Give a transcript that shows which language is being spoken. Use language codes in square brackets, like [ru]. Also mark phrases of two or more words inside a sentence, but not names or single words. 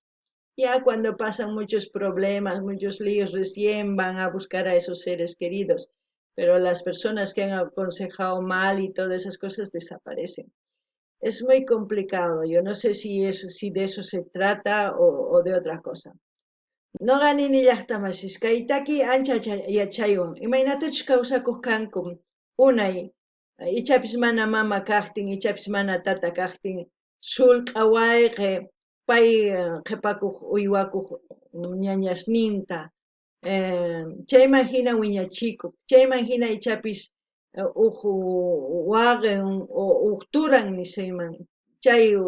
[es] Ya cuando pasan muchos problemas, muchos líos, recién van a buscar a esos seres queridos, pero las personas que han aconsejado mal y todas esas cosas desaparecen. Es muy complicado, yo no sé si de eso se trata o de otra cosa. [qu] Noqani llaqtamasish kaytaki ancha yachaywan imaynatachu kawsakuq kankum unay ichapis mana mama kaqtin ichapis mana tata kaqtin sullk'a wayqi pay qhipakuq uywakuq ñañasninta chayman hina wiñachikuq chayman hina ichapis uq waqin o uq turan nisuyman chay